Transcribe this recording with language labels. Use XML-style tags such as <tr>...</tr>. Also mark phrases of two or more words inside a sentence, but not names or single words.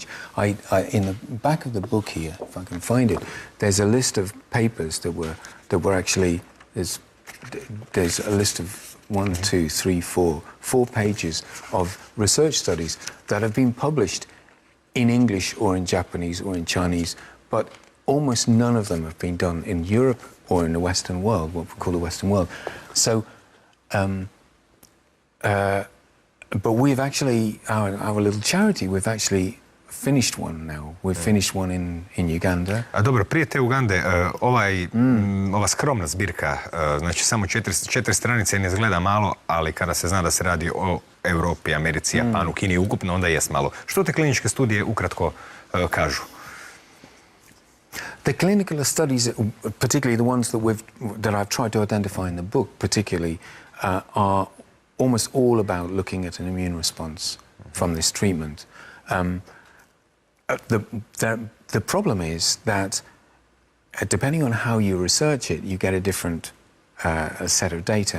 <en>In the back of the book here, if I can find it, there's a list of papers that were actually, there's a list of 1, 2, 3, 4 pages of research studies that have been published in English or in Japanese or in Chinese, but almost none of them have been done in Europe or in the Western world, what we call the Western world. So, but we've actually, our little charity, we've actually finished one now. We've finished one in Uganda.</en> <hr>A dobro, prije te Ugande, ova skromna zbirka, znači samo 4 stranice, ne izgleda malo, ali kada se zna da se radi o Europi, Americi, Japanu, Kini ukupno, onda jest malo. Što te kliničke studije ukratko kažu?</hr> <en>The clinical studies, particularly the ones that I've tried to identify in the book, particularly, are almost all about looking at an immune response from this treatment. The problem is that depending on how you research it, you get a different set of data.</en>